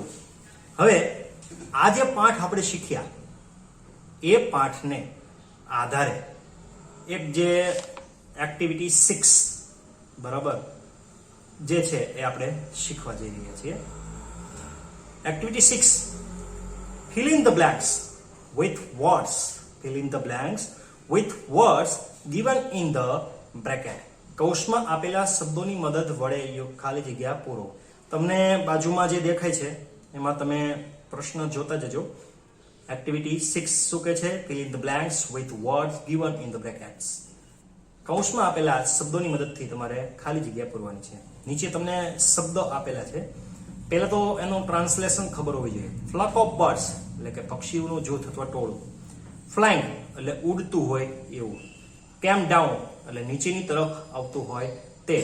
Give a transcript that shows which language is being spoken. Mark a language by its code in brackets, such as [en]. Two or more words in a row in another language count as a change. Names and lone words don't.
[gu] હવે આ જે પાઠ આપણે શીખ્યા એ પાઠને આધારે એક જે એક્ટિવિટી 6, બરાબર, જે છે એ આપણે શીખવા જઈ રહ્યા છીએ. એક્ટિવિટી 6, [en] fill in the blanks with words. Fill in the blanks with words given in the bracket. [gu] કૌંસમાં આપેલા શબ્દોની મદદ વડે ખાલી જગ્યા પૂરો. તમને બાજુમાં જે દેખાય છે એમાં તમે પ્રશ્ન જોતા જજો. એક્ટિવિટી 6 શું કહે છે? [en] fill in the blanks with words given in the brackets. [gu] કૌંસમાં આપેલા શબ્દોની મદદથી તમારે ખાલી જગ્યા પૂરવાની છે. નીચે તમને શબ્દો આપેલા છે. પહેલા તો એનું ટ્રાન્સલેશન ખબર હોવી જોઈએ. [en] flock of birds [gu] એટલે કે પક્ષીઓનું જૂથ અથવા ટોળું. ફ્લાઇંગ એટલે ઉડતું હોય એવું. [en] came down [gu] એટલે નીચેની તરફ આવતું હોય તે.